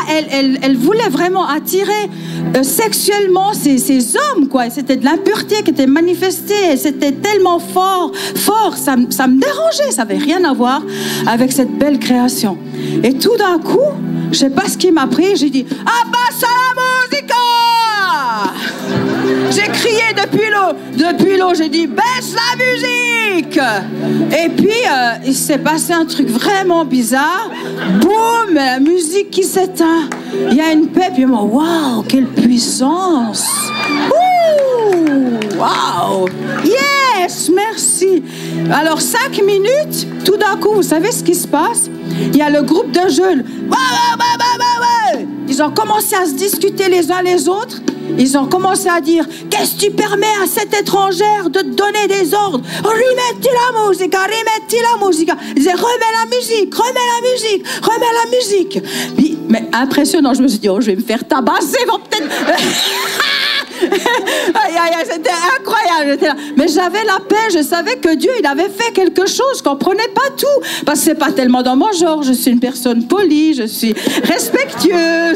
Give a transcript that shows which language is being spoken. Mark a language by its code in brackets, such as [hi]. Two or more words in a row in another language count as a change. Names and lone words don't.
[fr] Elles voulaient vraiment attirer sexuellement ces hommes, quoi. C'était de l'impureté qui était manifestée. C'était tellement fort. Ça me dérangeait. Ça n'avait rien à voir avec cette belle création. Et tout d'un coup, je sais pas ce qui m'a pris, j'ai dit « [it] Abbassa la musica !» [fr] J'ai crié depuis l'eau, j'ai dit « Baisse la musique !» Et puis, il s'est passé un truc vraiment bizarre. Boum, la musique qui s'éteint. Il y a une paix, puis moi, waouh, quelle puissance! Waouh! Yes, merci! Alors, 5 minutes, tout d'un coup, vous savez ce qui se passe? Il y a le groupe de jeunes. Ils ont commencé à se discuter les uns les autres. Ils ont commencé à dire « Qu'est-ce que tu permets à cette étrangère de te donner des ordres? [it] Rimetti la musica, rimetti la musica. [fr] » Ils disaient « Remets la musique, remets la musique, remets la musique. » Puis, mais impressionnant, je me suis dit « Oh, je vais me faire tabasser, vont peut-être... » C'était incroyable, j'étais là. Mais j'avais la paix, je savais que Dieu, il avait fait quelque chose, je comprenais pas tout, parce que c'est pas tellement dans mon genre, je suis une personne polie, je suis respectueuse.